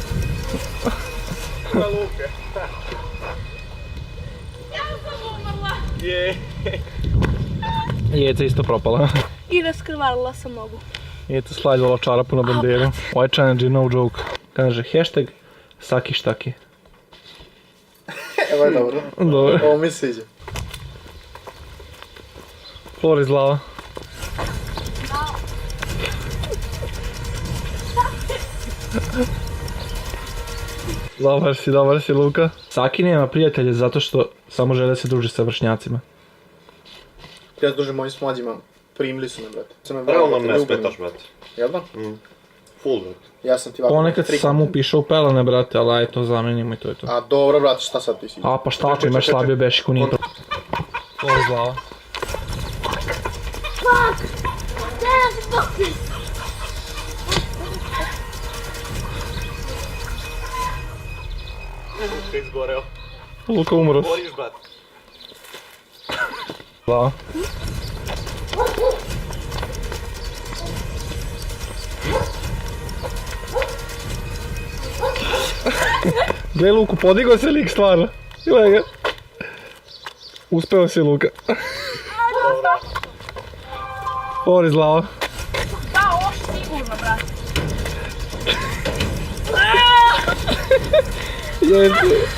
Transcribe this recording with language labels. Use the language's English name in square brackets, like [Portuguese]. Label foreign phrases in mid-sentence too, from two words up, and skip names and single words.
[Serbian] Jeca isto propala. I raskrvarila sam nogu. Jeca slajdala čarapu na banderu. Ovaj challenge je [English] no joke. [Serbian] Kaže hashtag Saki štaki. Evo je dobro. Dobro. Ovo mi se sviđa. [English] Floor is lava. [Serbian] Dobar si Luka. Saki nema prijatelje zato što samo žele da se druži sa vršnjacima. Ja se družim mojim s mlađima, primili su me, brate. Realno ne smetaš, brate. Jel da? Full, brate. Ja sam ti ovako... Ponekad se samo upiše u pelene, brate, ali aj to zamenimo i to je to. A dobro, brate, šta sad ti si? A pa šta ako imaš slabiju bešiku, nije to. [English] Floor is lava. [Serbian] Luka izgoreo. Luka umro. Goriš, brate. Lava. Gle Luku, podigao se lik stvarno. Gle ga. Uspeo si Luka. [English] Floor is lava. [Serbian] Da, ovo sigurno, brate. Jesi.